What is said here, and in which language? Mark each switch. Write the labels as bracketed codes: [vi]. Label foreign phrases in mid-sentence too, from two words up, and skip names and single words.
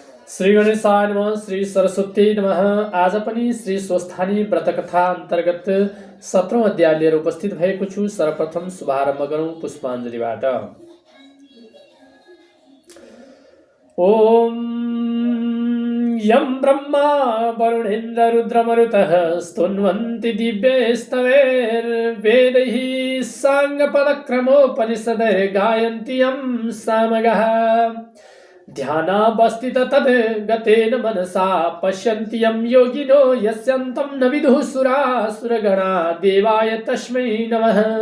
[sa] श्री गणेशाय नमः। श्री सरस्वती नमः। [ne] आज पनि श्री स्वस्थानी व्रतकथा अन्तर्गत 17औं अध्याय लिएर उपस्थित भएको छु। सर्वप्रथम शुभारम्भ गरौँ पुष्पाञ्जलिबाट। [sa] ओम यं ब्रह्मा वरुणेन्द्र रुद्रमरुतः स्तुन्वन्ति दिव्यैस्तवैर्वेदैः साङ्गपदक्रमोपनिषदैर्गायन्ति यं सामगाः ध्यानावस्थित तद् गतेन मनसा पश्यन्ति यं योगिनो यस्यन्तं न विदुः सुरासुरगणा देवाय तस्मै नमः।